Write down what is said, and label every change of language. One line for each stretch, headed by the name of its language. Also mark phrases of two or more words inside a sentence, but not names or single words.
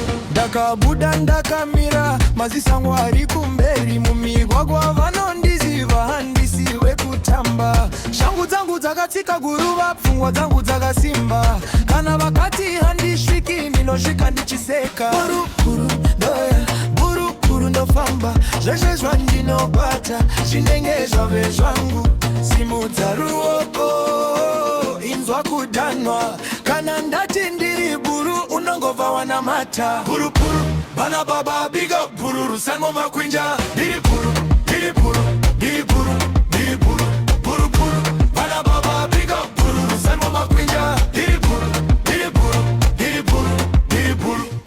Shona: Ndakabuda ndakamira, mazisango ari kumberi, mumigwagwa vanondiziva, handisi wekutamba. Shangu dzangu dzakatsika guruva, pfungwa dzangu dzakasimba. Kana vakati handisviki, ndinosvika ndichiseka. Buru, buru, ndoya, buru, buru, ndofamba. Zveshe zvandinobata, zvinenge zvave zvangu. Simudza ruoko, inzwa kudhanwa. Kana ndati ndiri buru, unongobva wanamata. Buru, buru, bana baba,
English: big up,
Shona: buru, Rusango Makwinja. Ndiri buru, ndiri buru, ndiri buru, ndiri buru, buru, buru. Bana baba,
English: big up,
Shona: buru, Rusango Makwinja. Ndiri buru, ndiri buru, ndiri buru, ndiri buru.